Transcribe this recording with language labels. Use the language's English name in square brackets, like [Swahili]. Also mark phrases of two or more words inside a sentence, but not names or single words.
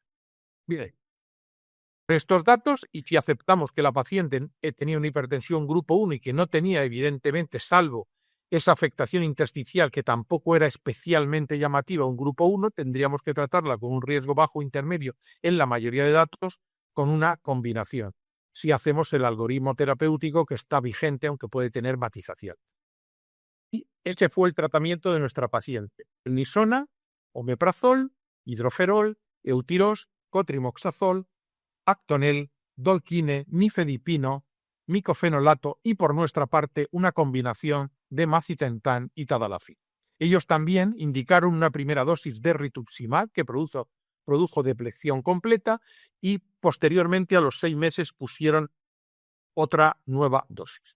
[Spanish] Bien, estos datos, y si aceptamos que la paciente tenía una hipertensión grupo 1 y que no tenía evidentemente, salvo esa afectación intersticial que tampoco era especialmente llamativa, un grupo 1, tendríamos que tratarla con un riesgo bajo intermedio en la mayoría de datos con una combinación, si hacemos el algoritmo terapéutico que está vigente, aunque puede tener matización. Y ese fue el tratamiento de nuestra paciente. Nisona, omeprazol, hidroferol, eutirox, cotrimoxazol, Actonel, Dolquine, nifedipino, micofenolato y por nuestra parte una combinación de macitentan y tadalafil. Ellos también indicaron una primera dosis de rituximab que produjo deplección completa y posteriormente a los 6 meses pusieron otra nueva dosis.